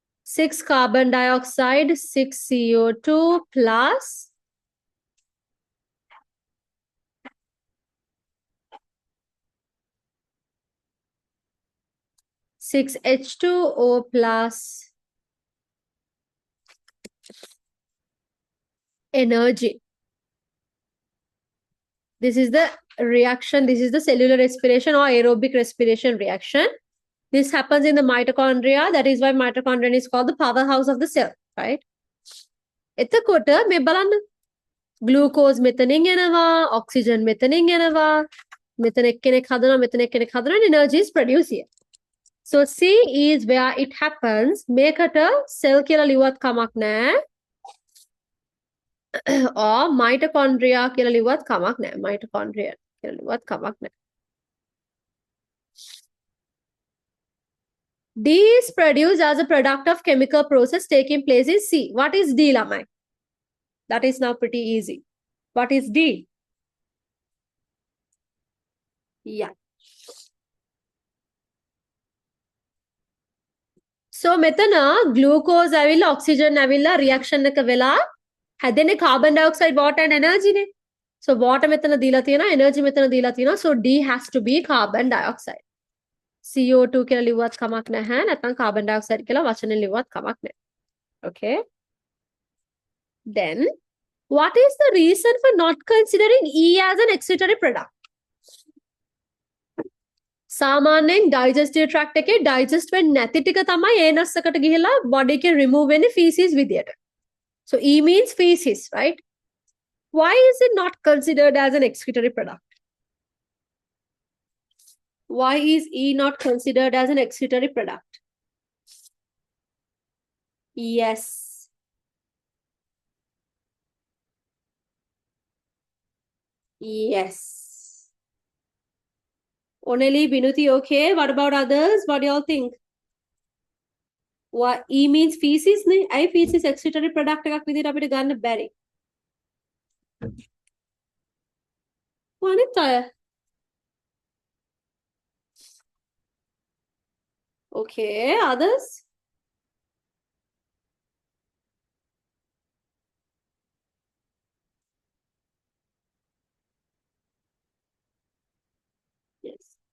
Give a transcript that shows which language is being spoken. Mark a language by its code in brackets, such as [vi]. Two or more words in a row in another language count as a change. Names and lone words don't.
[en] 6 carbon dioxide, 6 CO2 plus 6 H2O plus energy. This is the reaction. This is the cellular respiration or aerobic respiration reaction. This happens in the mitochondria. That is why mitochondria is called the powerhouse of the cell, right? [si] එතකොට මේ බලන්න glucose මෙතනින් එනවා, oxygen මෙතනින් එනවා, මෙතන එක්කෙනෙක් හදනවා, මෙතන එක්කෙනෙක් හදනවා, [en] and energy is produced here. So C is where it happens. [si] මේකට cell කියලා ලිව්වත් කමක් නැහැ. or mitochondria කියලා ලිව්වත් කමක් නැහැ. Mitochondria කියලා ලිව්වත් කමක් නැහැ. [en] D is produced as a product of chemical process taking place in C. What is D, lamai? That is now pretty easy. What is D? Yeah. [si] So මෙතන glucose ඇවිල්ලා oxygen ඇවිල්ලා reaction එක වෙලා හැදෙන්නේ [en] carbon dioxide, water and energy [si] නේ. So water මෙතන දීලා තියෙනවා, energy මෙතන දීලා තියෙනවා. [en] So D has to be carbon dioxide. [si] CO2 කියලා ලිව්වත් කමක් නැහැ. නැත්නම් [en] carbon dioxide [si] කියලා වචනෙන් ලිව්වත් කමක් නැහැ. [en] Okay. Then what is the reason for not considering E as an excretory product? [si] සාමාන්‍යයෙන් digestive tract එකේ digest වෙන්නේ නැති ටික තමයි anus එකට ගිහිලා body එකෙන් remove වෙන්නේ feces විදියට. [en] So E means feces, right? Why is it not considered as an excretory product? Why is E not considered as an excretory product? Yes. Yes. Only Binuti, okay. What about others? What do y'all think? What E means feces? Ne? [si] I [en] feces excretory product [si] එකක් විදිහට අපිට ගන්න බැරි. අනිත් අය. [en] Okay, others? Yes.